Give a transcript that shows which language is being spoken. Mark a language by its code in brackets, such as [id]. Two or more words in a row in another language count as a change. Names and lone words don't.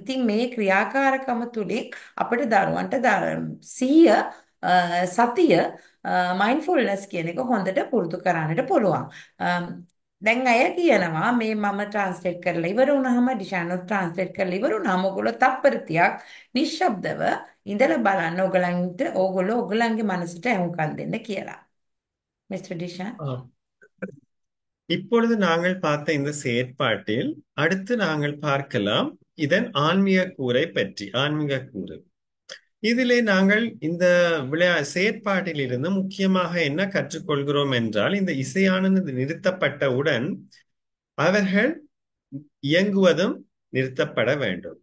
[si] ඉතින් මේ ක්‍රියාකාරකම තුලින් අපිට දරුවන්ට සිහිය සතිය මයින්ඩ්ෆුල්නස් කියන එක හොඳට පුරුදු කරන්නට පුළුවන්. දැන් අය කියනවා මේ මම ට්‍රාන්ස්ලේට් කරලා ඉවර වුණාම ඩිෂානොත් ට්‍රාන්ස්ලේට් කරලා ඉවර වුණාම ඔයගොල්ලෝ තප්පරතියක් නිශ්ශබ්දව ඉඳලා බලන්න ඕගොල්ලෝ ඔයගොල්ලන්ගේ මනසට අහුම්කම් දෙන්න කියලා. [ta] மிஸ்டர் டிஷான் ஆம். இப்பொழுது நாங்கள் பார்த்த இந்த செயற்பாட்டில் அடுத்து நாங்கள் பார்க்கலாம் இதன் ஆன்மீக கூறை பற்றி ஆன்மீக கூறு. இதிலே நாங்கள் இந்த செயற்பாட்டில் இருந்து முக்கியமாக என்ன கற்றுக்கொள்கிறோம் என்றால் இந்த இசையானது நிறுத்தப்பட்டவுடன் அவர்கள் இயங்குவதும் நிறுத்தப்பட வேண்டும்.